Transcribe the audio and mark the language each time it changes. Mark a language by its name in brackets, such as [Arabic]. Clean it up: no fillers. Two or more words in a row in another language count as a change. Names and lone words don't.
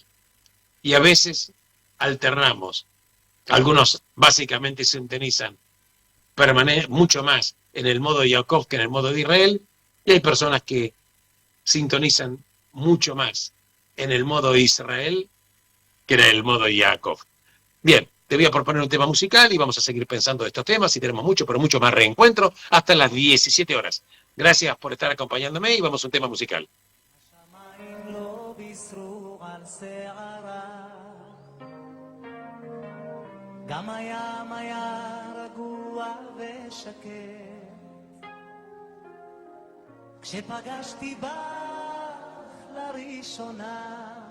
[Spanish] Y a veces alternamos, algunos básicamente sintonizan mucho más en el modo Jacob que en el modo de Israel, y hay personas que sintonizan mucho más en el modo Israel que en el modo Jacob. Bien, te voy a proponer un tema musical y vamos a seguir pensando de estos temas y tenemos mucho, pero mucho más reencuentro hasta las 17 horas. Gracias por estar acompañándome y vamos a un tema musical. [Hebrew] גם הים היה רגוע ושקט כשפגשתי בך לראשונה